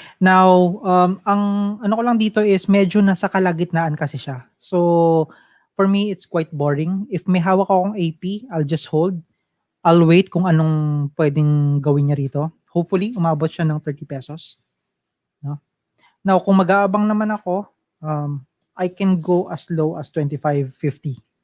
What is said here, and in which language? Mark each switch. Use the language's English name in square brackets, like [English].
[Filipino] Now, ang ano ko lang dito is medyo nasa kalagitnaan kasi siya. [English] So, for me, it's quite boring. [Filipino] If may hawak akong AP, [English] I'll just hold. I'll wait [Filipino] kung anong pwedeng gawin niya rito. Hopefully, umabot siya ng 30 pesos. No? [English] Now, [Filipino] kung mag-aabang naman ako, [English] I can go as low as 25.50.